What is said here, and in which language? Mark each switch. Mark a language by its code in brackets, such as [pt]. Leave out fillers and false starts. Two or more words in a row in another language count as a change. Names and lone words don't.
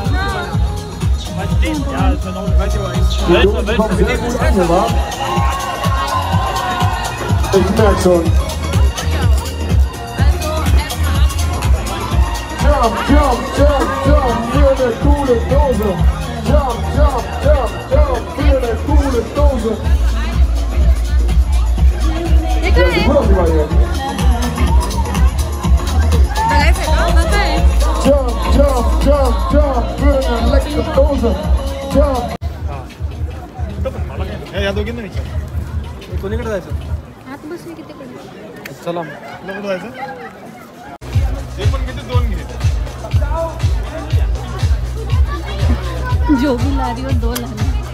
[de] Ich merke schon. [en] Jump, jump, jump, jump, [de] für eine coole Dose. [en] Jump, jump, jump, jump, [de] für eine coole Dose. [mr] हे काय आहे? [en] Jump, jump, jump, jump, [de] für eine leckere Dose. Jump. [mr] या दोघींना विचार कोणीकडे जायचं? आत बसली किती कडे? चला कुठे जायचं? ते पण किती 2 घे. [hi] जो भी ला रही हो 2 लाना.